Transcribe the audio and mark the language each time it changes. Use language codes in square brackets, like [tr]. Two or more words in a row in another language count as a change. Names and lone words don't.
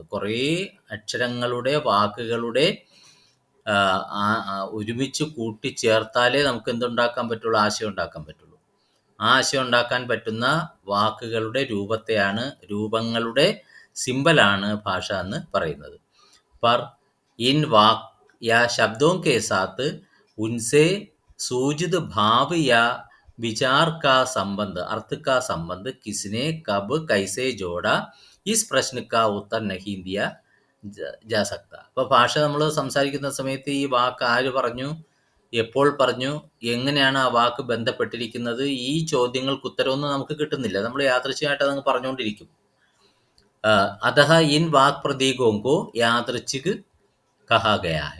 [ml] കുറേ അക്ഷരങ്ങളുടെ, വാക്കുകളുടെ ഒരുമിച്ച് കൂട്ടിച്ചേർത്താലേ നമുക്ക് എന്തുണ്ടാക്കാൻ പറ്റുള്ളൂ, ആശയം ഉണ്ടാക്കാൻ പറ്റുള്ളൂ. ആ ആശയം ഉണ്ടാക്കാൻ പറ്റുന്ന വാക്കുകളുടെ രൂപങ്ങളുടെ സിമ്പലാണ് ഭാഷ എന്ന് പറയുന്നത്. [hi] पर इन वाक या शब्दों के साथ उनसे सूचित भाव या विचार का संबंध, अर्थ का संबंध किसने कब कैसे जोड़ा, इस प्रश्न का उत्तर नहीं दिया जा सकता. [ml] അപ്പോൾ ഭാഷ നമ്മൾ സംസാരിക്കുന്ന സമയത്ത് ഈ വാക്ക് ആര് പറഞ്ഞു, എപ്പോൾ പറഞ്ഞു, എങ്ങനെയാണ് ആ വാക്ക് ബന്ധപ്പെട്ടിരിക്കുന്നത്, ഈ ചോദ്യങ്ങൾക്ക് ഉത്തരവൊന്നും നമുക്ക് കിട്ടുന്നില്ല. നമ്മൾ യാദൃച്ഛികമായിട്ട് അതങ്ങ് പറഞ്ഞുകൊണ്ടിരിക്കും. [hi] अतः इन वाक् प्रतीकों को यादृच्छिक कहा गया है.